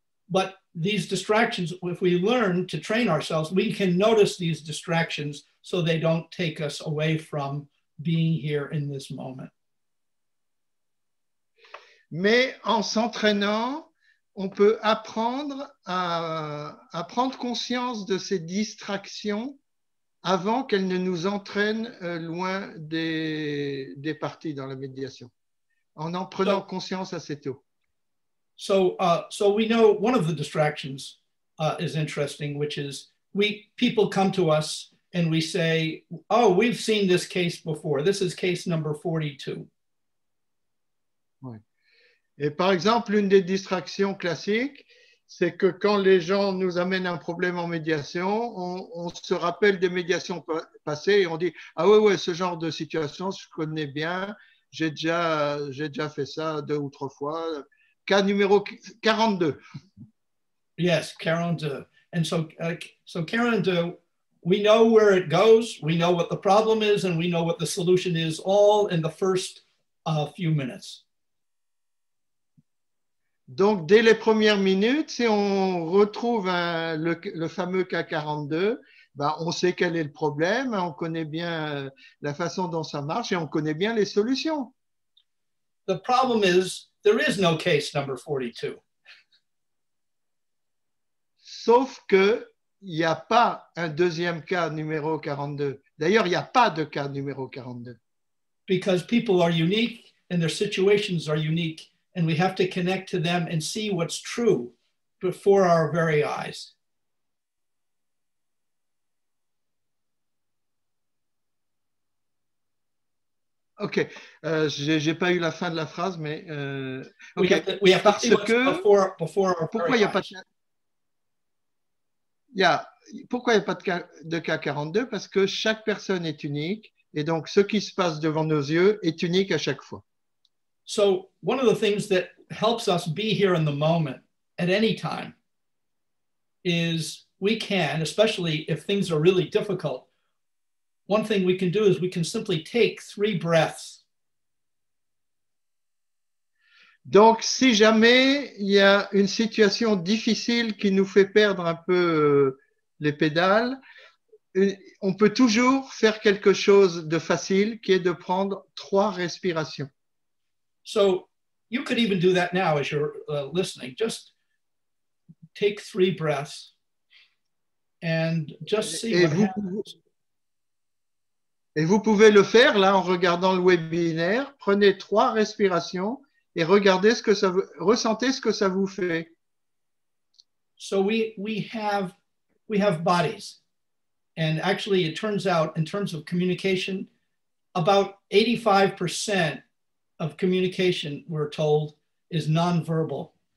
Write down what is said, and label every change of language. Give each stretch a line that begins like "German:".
English: But these distractions, if we learn to train ourselves, we can notice these distractions so they don't take us away from being here in this moment.
French: Mais en s'entraînant, on peut apprendre à prendre conscience de ces distractions avant qu'elles ne nous entraînent loin des parties dans la médiation, en prenant conscience assez tôt.
English: So we know one of the distractions is interesting, which is people come to us and we say, oh, we've seen this case before. This is case number 42.
French: Ouais. Et par exemple, une des distractions classiques, c'est que quand les gens nous amènent un problème en médiation, on se rappelle des médiations passées et on dit « Ah ouais, ce genre de situation, je connais bien, j'ai déjà fait ça 2 ou 3 fois. » Cas numéro 42.
English: Yes, 42. And so 42, we know where it goes, we know what the problem is, and we know what the solution is, all in the first few minutes.
French: Donc, dès les premières minutes, si on retrouve le fameux cas 42, ben, on sait quel est le problème, on connaît bien la façon dont ça marche et on connaît bien les solutions.
English: The problem is, there is no case number 42.
French: Sauf qu'il n'y a pas un deuxième cas numéro 42. D'ailleurs, il n'y a pas de cas numéro 42.
English: Because people are unique and their situations are unique, and we have to connect to them and see what's true before our very eyes.
French: Ok, j'ai pas eu la fin de la phrase, mais okay.
English: We have to see what's before our
French: pourquoi il n'y a pas pourquoi il n'y a pas de cas 42? Parce que chaque personne est unique et donc ce qui se passe devant nos yeux est unique à chaque fois.
English: So one of the things that helps us be here in the moment at any time is we can, especially if things are really difficult, one thing we can do is we can simply take 3 breaths.
French: Donc, si jamais il y a une situation difficile qui nous fait perdre un peu les pédales, on peut toujours faire quelque chose de facile qui est de prendre 3 respirations.
English: So you could even do that now as you're listening. Just take 3 breaths and just see what happens.
French: Et vous pouvez le faire là en regardant le webinaire. Prenez 3 respirations et regardez ressentez ce que ça vous fait.
English: So we have bodies, and actually it turns out in terms of communication, about 85% of communication, we're told, is nonverbal.